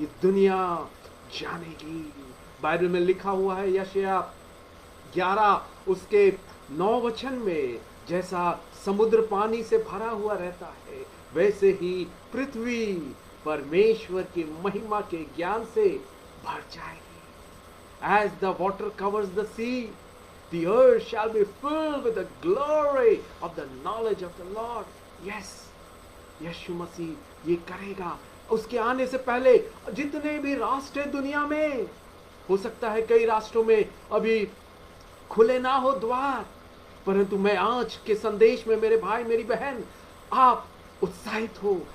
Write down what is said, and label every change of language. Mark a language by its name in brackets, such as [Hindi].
[Hindi] ये दुनिया जानेगी। बाइबल में लिखा हुआ है यशायाह 11 उसके 9 वचन में, जैसा समुद्र पानी से भरा हुआ रहता है, वैसे ही पृथ्वी परमेश्वर की महिमा के ज्ञान से भर जाएगी। [English] As the water covers the sea, the earth shall be filled with the glory of the knowledge of the Lord. [Hindi] Yes, यीशु मसीह ये करेगा। उसके आने से पहले जितने भी राष्ट्र हैं दुनिया में, हो सकता है कई राष्ट्रों में अभी खुले ना हो द्वार, परंतु मैं आज के संदेश में मेरे भाई मेरी बहन, आप उत्साहित हो।